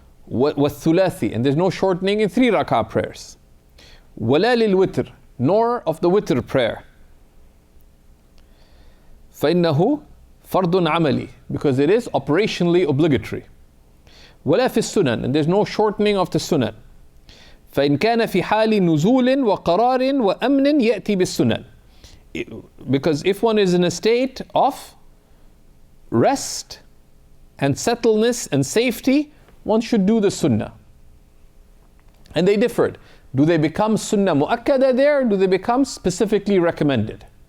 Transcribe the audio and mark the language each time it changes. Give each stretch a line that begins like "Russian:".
Arabic: وَالثُّلَاثِ.
English: And there's no shortening in 3 rak'ah prayers.
Arabic: وَلَا لِلْوِتْرِ.
English: Nor of the witr prayer.
Arabic: فَإِنَّهُ فَرْضٌ عَمَلِي.
English: Because it is operationally obligatory.
Arabic: وَلَا فِي السُّنَنِ.
English: And there's no shortening of the sunan.
Arabic: فإن كان في حال نزول وقرار وأمن يأتي بالسنن.
English: Because if one is in a state of rest and settledness and safety, one should do the sunnah. And they differed. Do they become sunnah mu'akkada there, or do they become specifically recommended?